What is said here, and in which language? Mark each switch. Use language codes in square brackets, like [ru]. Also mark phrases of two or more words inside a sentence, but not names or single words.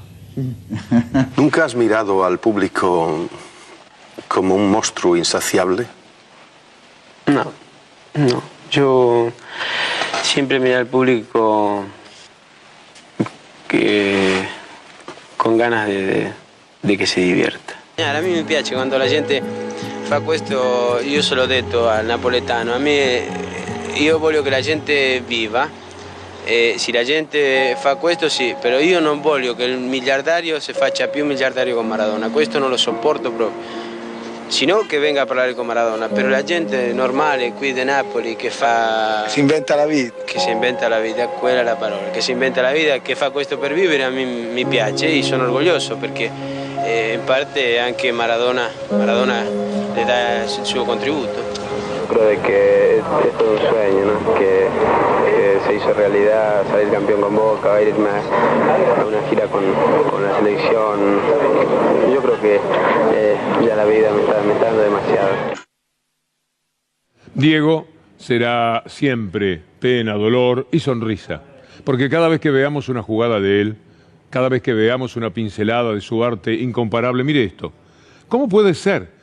[es] ¿Nunca has mirado al público como un monstruo insaciable? No. Yo siempre miré al público con ganas de [it] che si divierta. A me piace quando la gente fa questo, io se l'ho detto al napoletano, io voglio che la gente viva, se la gente fa questo sì, però io non voglio che il miliardario si faccia più miliardario con Maradona, questo non lo sopporto proprio. Sino che venga a parlare con Maradona, però la gente normale qui di Napoli che fa... Si inventa la vita. Che si inventa la vita, quella è la parola, che si inventa la vita, che fa questo per vivere, a me mi piace e sono orgoglioso perché in parte anche Maradona le dà il suo contributo. [es] Creo que es todo un sueño, ¿no? Que se hizo realidad, salir campeón con Boca, va a irme a una gira con la selección. Yo creo que ya la vida me está dando demasiado. Diego será siempre pena, dolor y sonrisa, porque cada vez que veamos una jugada de él, cada vez que veamos una pincelada de su arte incomparable, mire esto, ¿cómo puede ser?